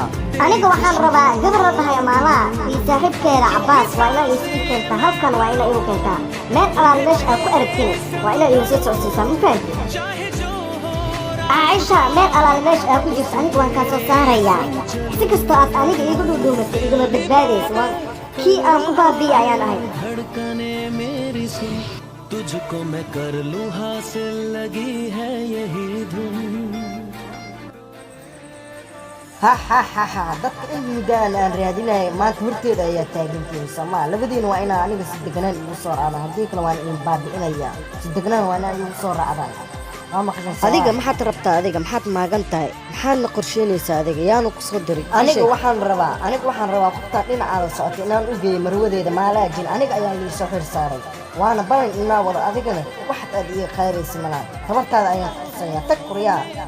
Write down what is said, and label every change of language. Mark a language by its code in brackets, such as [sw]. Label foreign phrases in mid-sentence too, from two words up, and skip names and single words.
[so] aniga waxaan rabaa gabar la dhahay maalaa iyo saaxiibkeeda cabbaas waa inaa ii keentaa halkan waa inaa igu keentaa meel alaal meesha aad ku aragtin waa inaa igu soo socodsiisaa ma fahanti caaisha meel alaal meesha aad ku jirto aniga waan kaa soo saarayaa si kastoo aad aniga iigu dhudhuumatay igama badbaadaysa kii aan ku baabi'i ayaan ahay [hi] तुझको मैं कर लूं हासिल लगी है यही धुन [so] ha dadka in mudaan aan raadinaya maanta horteeda ayaa taagantihiin soomaa labadiina waa inaa aniga si deganaan igu soo raacdaan haddii kale waan idin baabi'inaya si deganaan waa inaa igu soo raacdaan adiga maxaad rabtaa adiga maxaad maagan tahay maxaadna qorsheynaysaa adiga yaanu ku soo diray aniga waxaan rabaa qoftaan dhinacaada socotay inaan u geeyo marwadeeda maalaajin aniga ayaa lii soo xir saaray waana balan inaa wado adigana waxaad aad iga qayraysa malaan tabartaada ayaan kutusayaa tag qoryaa